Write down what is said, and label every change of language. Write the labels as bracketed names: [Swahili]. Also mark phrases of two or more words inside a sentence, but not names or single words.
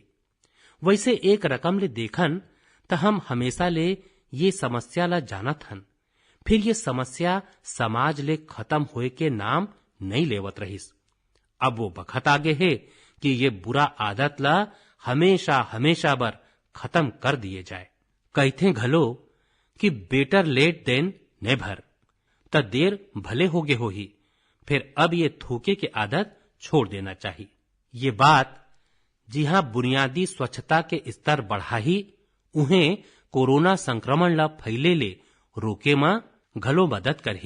[Chhattisgarhi] वैसे एक रकम ले देखन त हम हमेशा ले ये समस्या ला जानत हन, फिर ये समस्या समाज ले खत्म होए के नाम नहीं लेवत रहीस। अब वो बखत आगे है कि ये बुरा आदत ला हमेशा हमेशा बर खत्म कर दिए जाए। कहते घलो कि [English] better late than never, [Chhattisgarhi] त देर भले होगे होही। फिर अब ये थूके की आदत छोड़ देना चाहिए। ये बात जिहां बुनियादी स्वच्छता के स्तर बढ़ाही उन्हें कोरोना संक्रमण ला फैले ले रोके में घलो मदद करही।